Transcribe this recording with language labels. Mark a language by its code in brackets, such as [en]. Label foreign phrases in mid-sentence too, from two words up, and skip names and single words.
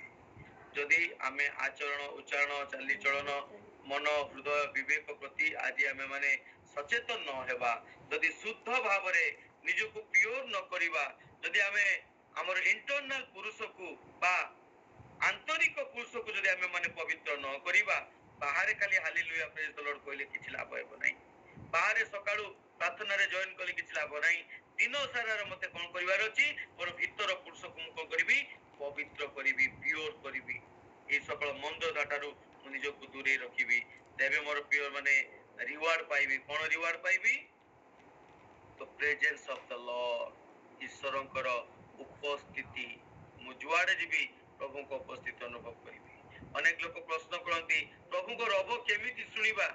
[or] ଯଦି ଆମେ ଆଚରଣ, ଉଚ୍ଚାରଣ, ଚାଲିଚଳନ, ମନ, ହୃଦୟ, ବିବେକ ପ୍ରତି ଆଜି ଆମେ ମାନେ ସଚେତନ ନ ହେବା, ଯଦି ଶୁଦ୍ଧ ଭାବରେ ନିଜକୁ ପିଓର ନ କରିବା, ଯଦି ଆମେ ଆମର ଇଣ୍ଟରନାଲ ପୁରୁଷକୁ ବା ଆନ୍ତରିକ ପୁରୁଷକୁ ଯଦି ଆମେ ମାନେ ପବିତ୍ର ନ କରିବା, ବାହାରେ ଖାଲି ହାଲେଲୁୟା [en] praise the Lord [or] କହିଲେ କିଛି ଲାଭ ହେବ ନାହିଁ। ବାହାରେ ସକାଳୁ ପ୍ରାର୍ଥନାରେ ଜଏନ କଲେ କିଛି ଲାଭ ନାହିଁ। ଦିନ ସାରାର ମତେ କଣ କରିବାର ଅଛି? ମୋର ଭିତର ପୁରୁଷକୁ ମୁଁ କଣ କରିବି? ପବିତ୍ର କରିବି, ପିଓର କରିବି। ଏଇ ସକଳ ମନ୍ଦତା ଠାରୁ ମୁଁ ନିଜକୁ ଦୂରେଇ ରଖିବି। ତେବେ ମୋର ପ୍ରିୟ ମାନେ ରିୱାର୍ଡ ପାଇବି। କଣ ରିୱାର୍ଡ ପାଇବି? ତ [en] presence of the Lord, [or] ଈଶ୍ୱରଙ୍କର ଉପସ୍ଥିତି। ମୁଁ ଯୁଆଡେ ଯିବି ପ୍ରଭୁଙ୍କ ଉପସ୍ଥିତି ଅନୁଭବ କରିବି। ଅନେକ ଲୋକ ପ୍ରଶ୍ନ କରନ୍ତି ପ୍ରଭୁଙ୍କ ରବ କେମିତି ଶୁଣିବା?